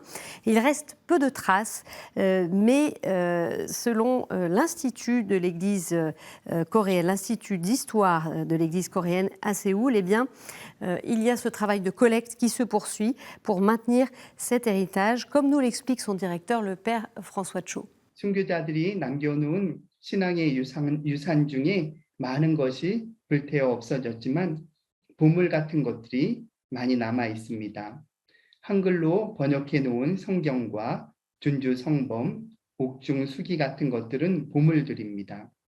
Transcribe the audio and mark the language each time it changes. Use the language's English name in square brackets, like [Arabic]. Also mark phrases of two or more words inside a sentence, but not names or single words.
[French] Il reste peu de traces, mais selon l'Institut de l'Église coréenne, l'Institut d'histoire de l'Église coréenne à Séoul, eh bien, il y a ce travail de collecte qui se poursuit pour maintenir cet héritage, comme nous l'explique son directeur, le père François Cho. [Korean] 순교자들이 남겨놓은 신앙의 유산 중에 많은 것이 불태워 없어졌지만 보물 같은 것들이 많이 남아 있습니다. 한글로 번역해 놓은 성경과 준주 성범, 옥중 수기 같은 것들은 보물들입니다.